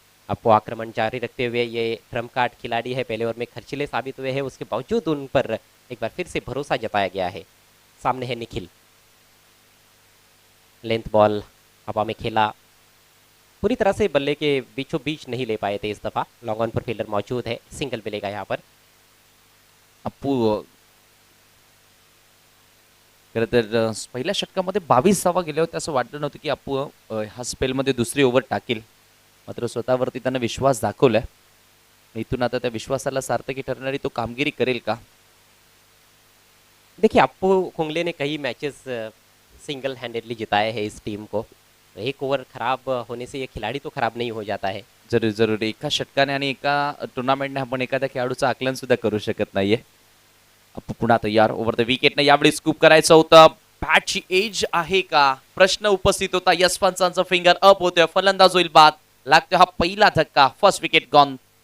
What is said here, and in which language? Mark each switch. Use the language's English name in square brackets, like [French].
[Hindi] आपको आक्रमण जारी रखते हुए ये ट्रम्प कार्ड खिलाड़ी है, पहले ओवर में खर्चीले साबित हुए हैं, उसके बावजूद उन पर एक बार फिर से भरोसा जताया गया है। सामने है निखिल, लेंथ बॉल हवा में खेला, पूरी तरह से बल्ले के बीचों बीच नहीं ले पाए थे इस दफा। लॉन्ग ऑन पर फील्डर मौजूद है, सिंगल मिलेगा यहाँ पर। [Marathi] अप्पू खरं तर पहिल्या षटकामध्ये 22 धावा गेल्या होत्या. असं वाटलं नव्हतं की अप्पू ह्या स्पेलमध्ये दुसरी ओव्हर टाकेल, मात्र स्वतःवरती त्यानं विश्वास दाखवलाय. इथून आता त्या विश्वासाला सार्थकी ठरणारी तो कामगिरी करेल का? [Hindi] देखिए अप्पू कुंगले ने कई मैचेस सिंगल हैंडेडली जिताया है इस टीम को। एक ओवर खराब होने से ये खिलाड़ी तो खराब नहीं हो जाता है। [Marathi] जरूर जरूर एका षटकाने आणि एका टुर्नामेंटने आपण एखाद्या खेळाडूचं आकलन सुद्धा करू शकत नाहीये. अप्पू पुन्हा तयार ओव्हर द विकेटने यावेळी स्कूप करायचं होतं. बॅटची एज आहे का प्रश्न उपस्थित होता. यस पंचांचं फिंगर अप होतोय. फलंदाज होईल बाद. लागतोय हा पहिला धक्का. [English] First wicket gone.